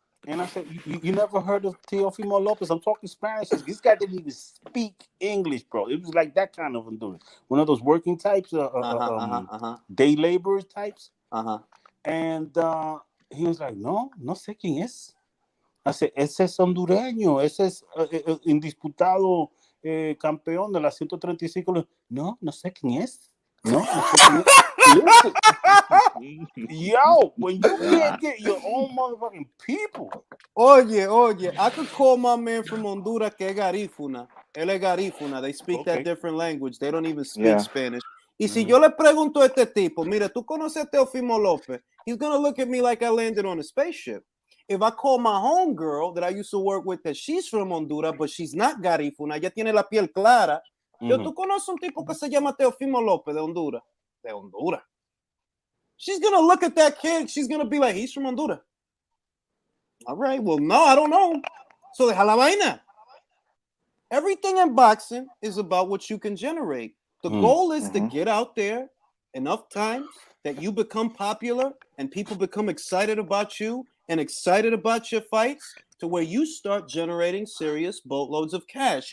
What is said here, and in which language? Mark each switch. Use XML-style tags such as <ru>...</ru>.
<en>And I said, you never heard of Teofimo Lopez? I'm talking Spanish. This guy didn't even speak English, bro. It was like that kind of Honduras. One of those working types, day laborers types. And he was like,</en> <es>no sé quién es.</es> <en>I said,</en> <es>ese es hondureño. Ese es indisputado campeón de la 135. No sé quién es. No sé quién es.</es> <en>Listen. Yo, when you can't get your own motherfucking people.</en> <es>Oye,</es> <en>I could call my man from Honduras</en> <es>que es garífuna. Él es garífuna.</es> <en>They speak that different language. They don't even speak Spanish.</en> <es>Y si yo le pregunto a este tipo, mira, ¿tú conoces a Teofimo López?</es> <en>He's going to look at me like I landed on a spaceship. If I call my homegirl that I used to work with, that she's from Honduras, but she's not garífuna,</en> <es>ella tiene la piel clara. Yo, ¿tú conoces un tipo que se llama Teofimo López de Honduras? De Honduras.</es> <en>She's going to look at that kid. She's going to be like, he's from Honduras. All right, well, no, I don't know. So</en> <es>deja la vaina.</es> <en>Everything in boxing is about what you can generate. The goal is to get out there enough times that you become popular and people become excited about you and excited about your fights to where you start generating serious boatloads of cash.</en>